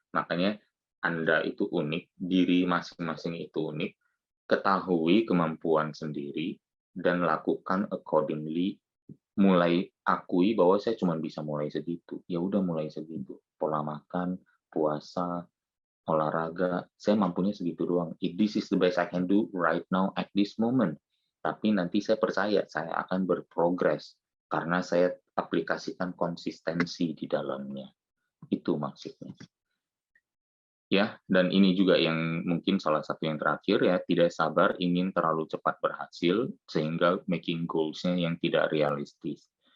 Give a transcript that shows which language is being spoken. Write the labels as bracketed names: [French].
[Indonesian] Makanya Anda itu unik, diri masing-masing itu unik, ketahui kemampuan sendiri dan lakukan accordingly. Mulai akui bahwa saya cuma bisa mulai segitu, ya udah mulai segitu. Pola makan, puasa, olahraga, saya mampunya segitu doang. [English] This is the best I can do right now at this moment. [Indonesian] Tapi nanti saya percaya saya akan berprogres karena saya aplikasikan konsistensi di dalamnya. Itu maksudnya. Ya, dan ini juga yang mungkin salah satu yang terakhir ya, tidak sabar ingin terlalu cepat berhasil sehingga making goals-nya yang tidak realistis.